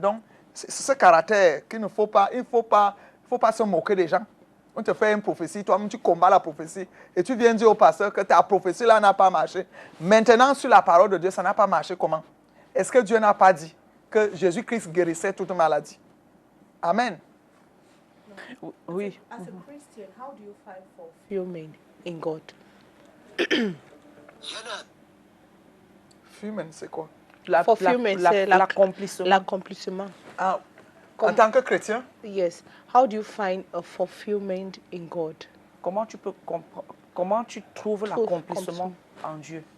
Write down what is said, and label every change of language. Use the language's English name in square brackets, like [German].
[French] Donc, c'est ce caractère qu'il ne faut pas, il ne faut pas se moquer des gens. On te fait une prophétie, toi-même tu combats la prophétie et tu viens dire au pasteur que ta prophétie là n'a pas marché. Maintenant, sur la parole de Dieu, ça n'a pas marché. Comment? Est-ce que Dieu n'a pas dit que Jésus-Christ guérissait toute maladie? Amen. Oui. [English] As a Christian, how do you find fulfillment in God? [French] Fulfillment, c'est quoi? Fulfillment, c'est l'accomplissement. L'accomplissement. Ah, en tant que chrétien? [English] Yes. How do you find a fulfillment in God? [French] Comment tu trouves l'accomplissement en Dieu?